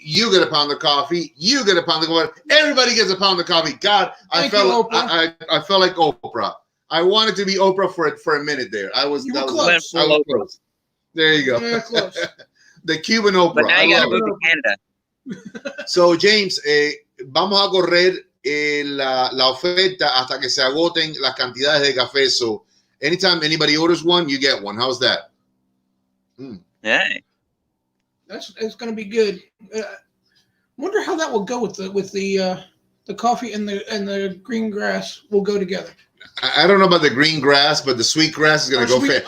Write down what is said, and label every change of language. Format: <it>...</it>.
<en>You get a pound of coffee. You get a pound of coffee. Everybody gets a pound of coffee. God, I felt like Oprah. I wanted to be Oprah for a minute there. I was close. There you go. Yeah, close. The Cuban Oprah. But now you got to move to Canada.</en> <es>So James, vamos a correr la oferta hasta que se agoten las cantidades de café.</es> <en>So anytime anybody orders one, you get one. How's that? Hey. It's going to be good. Wonder how that will go with the coffee and the green grass will go together. I don't know about the green grass, but the sweet grass is going to go fast.</en>